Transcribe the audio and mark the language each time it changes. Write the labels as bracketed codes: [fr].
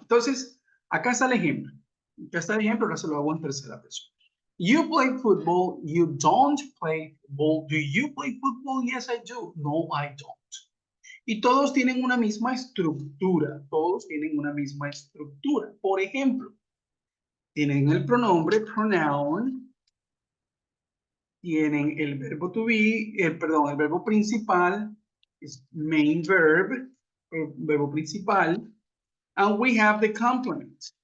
[es] Entonces, acá está el ejemplo. Acá está el ejemplo, ahora se lo hago en tercera persona. [en] You play football, you don't play football. Do you play football? Yes, I do. No, I don't. [es] Y todos tienen una misma estructura, todos tienen una misma estructura. Por ejemplo, tienen el pronombre pronoun, tienen el verbo to be, perdón, el verbo principal, es main verb, el verbo principal, [en] and we have the complement.